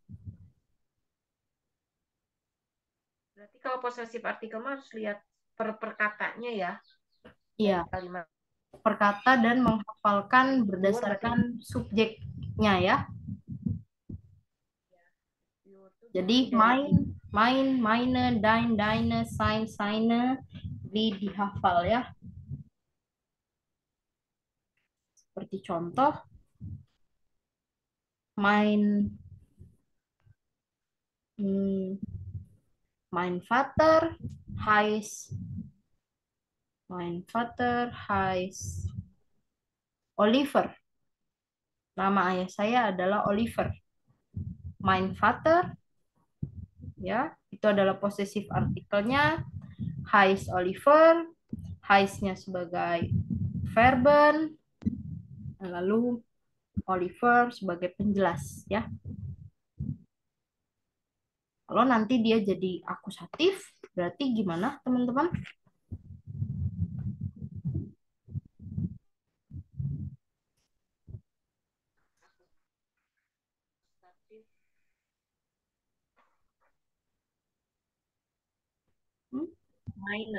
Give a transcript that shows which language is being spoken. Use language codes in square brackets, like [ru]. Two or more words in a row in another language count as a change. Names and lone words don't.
[id] Berarti kalau [en] possessive article [id] mah harus lihat perkatanya ya. Iya, Kalimat perkata dan menghafalkan berdasarkan subjeknya ya. Jadi [de] meine, deine, seine [id] dihafal ya. Seperti contoh, [de] mein Vater heißt Oliver. [id] Nama ayah saya adalah Oliver. [de] Mein Vater [id] ya, itu adalah possessive artikelnya. [de] Heißt Oliver, [id] heißt-nya sebagai verben, lalu Oliver sebagai penjelas ya. Kalau nanti dia jadi akusatif, berarti gimana teman-teman? [de] Mainen.